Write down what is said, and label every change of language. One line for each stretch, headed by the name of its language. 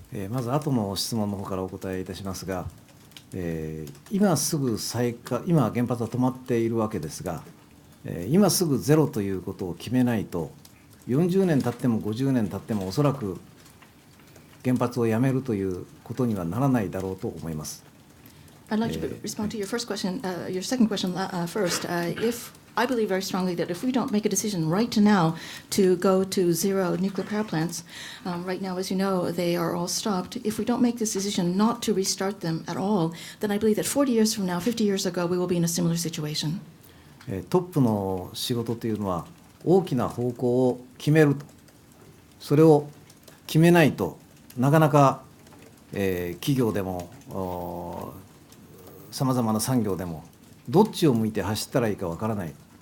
Japanese: まず後の質問の方からお答えいたしますが、今すぐ今原発は止まっているわけですが、今すぐゼロということを決めないと、40年経っても50年経ってもおそらく原発をやめるということにはならないだろうと思います。
English: I'd like to respond to your first question, your second question first. If I believe very strongly that if we don't make a decision right now to go to zero nuclear power plants, right now, as you know, they are all stopped. If we don't make this decision not to restart them at all, then I believe that 40 years from now, 50 years ago, we will be in a similar situation.
Japanese: トップの仕事というのは大きな方向を決めると、それを決めないとなかなか、企業でもさまざまな産業でもどっちを向いて走ったらいいかわからない。